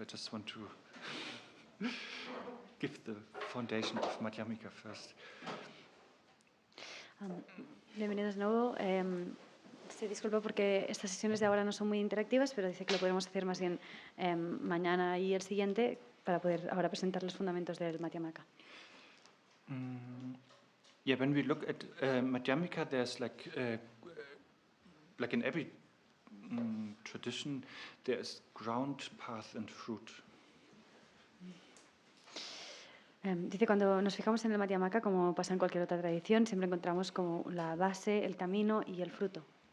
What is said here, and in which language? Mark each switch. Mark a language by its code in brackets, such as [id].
[en] I just want to give the foundation of Madhyamika first. [es] Bienvenidos de nuevo. Se disculpa porque estas sesiones de ahora no son muy interactivas, pero dice que lo podemos hacer más bien mañana y el siguiente para poder ahora presentar los fundamentos del Madhyamaka. [en] Yeah, when we look at Madhyamika, there's like in every tradition, there's ground, path, and fruit. [es] Dice, cuando nos fijamos en el Madhyamaka, como pasa en cualquier otra tradición, siempre encontramos como la base, el camino y el fruto.